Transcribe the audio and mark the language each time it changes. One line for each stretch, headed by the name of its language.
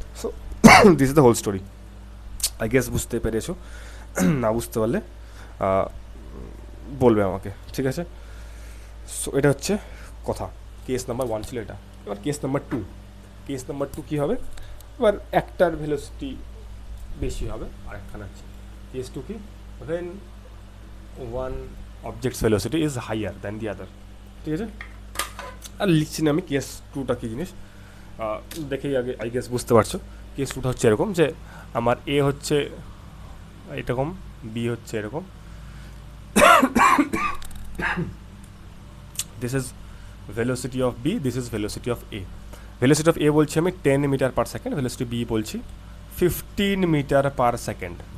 English: so this is the whole story, I guess
Bangla: বুঝতে পেরেছো। না বুঝতে পারলে বলবে আমাকে, ঠিক আছে। সো এটা হচ্ছে কথা,
English: case number 1
Bangla: ছিল এটা। এবার কেস নাম্বার 2 কী হবে, এবার একটার ভেলোসিটি বেশি হবে আর একখানা আছে। কেস 2 কি,
English: when one object's velocity is higher than the other,
Bangla: ঠিক আছে। আর লিখছি না আমি কেস 2টা কী জিনিস, দেখেই আগে
English: I guess
Bangla: বুঝতে পারছো। কেস 2টা হচ্ছে এরকম যে আমার এ হচ্ছে এরকম, বি হচ্ছে এরকম,
English: This is velocity of B, this is velocity of A. Velocity of A
Bangla: বলছি আমি
English: 10 metre per second, velocity B বলছি 15 metre per second.